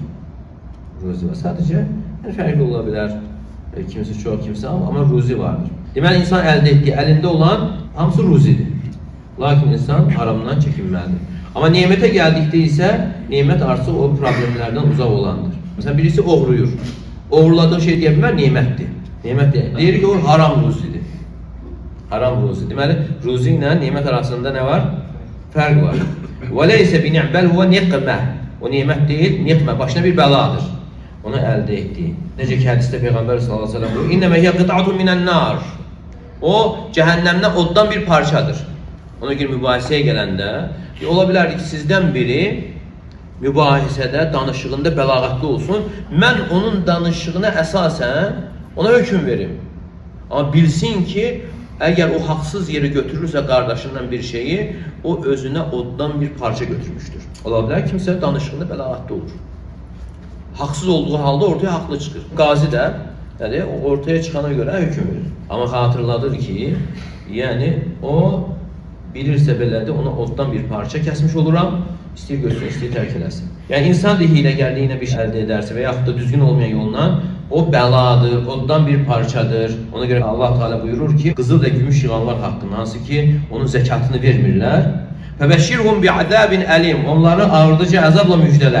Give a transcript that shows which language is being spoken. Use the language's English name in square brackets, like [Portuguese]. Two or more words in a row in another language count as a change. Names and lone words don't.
[Azerbaijani] Ruzi var. [Turkish] Sadece yani farklı olabilir. Kimisi çok, kimisi ama ruzi vardır. [Azerbaijani] Deməli insan [Turkish] elde ettiği, elinde olan [Azerbaijani] hamısı ruzidir. Lakin insan haramdan çekinməlidir. [Turkish] Ama nimete geldikdə isə nimet artıq o problemlerden uzak olandır. [Azerbaijani] Mesela birisi oğruyur. Oğurladığı şey deyə bilmər, nimətdir. Nimət deyir ki, o haram ruzidir. Haram ruzi. Deməli, ruzi ilə nimət arasında nə var? Fərq var. [Arabic] وليس بنعمة هو نقمة. [Azerbaijani] O nimət deyil, niqmə. Başına bir bəladır. Onu əldə etdiyi. Necə ki, hədisdə Peyğəmbər [Arabic] صلى الله عليه وسلم [Azerbaijani] buyurur. [Arabic] إنما هي قطعة من النار. [Azerbaijani] O, cəhənnəmdən oddan bir parçadır. Ona görə mübahisəyə gələndə, ola bilər ki, sizdən biri mübahisədə, danışığında bəlağətli olsun. Mən onun danışığına əsasən ona hökm verim. [Turkish] Ama bilsin ki, eğer o haksız yeri götürürse kardeşinden bir şeyi, o özüne oddan bir parça götürmüştür. Olabilir kimse [Azerbaijani] danışığında bəlağətli olur. [Turkish] Haksız olduğu halde ortaya haklı çıkır. Gazi de yani ortaya çıkana göre hüküm verir. Ama hatırladır ki, yani o bilirse belədir, ona oddan bir parça kesmiş oluram, istəyir götürsün, istəyir tərk eləsin. Yani insan dehiyle geldiğine bir şey elde ederse veya da düzgün olmayan yolundan o beladır, ondan bir parçadır. Ona göre Allah Teala buyurur ki, kızıl ve gümüş yığanlar hakkında, hansı ki onun zekatını vermirler. [Arabic] فبشرهم بعذاب أليم. [Turkish] Onları ağırdıcı azabla müjdeler.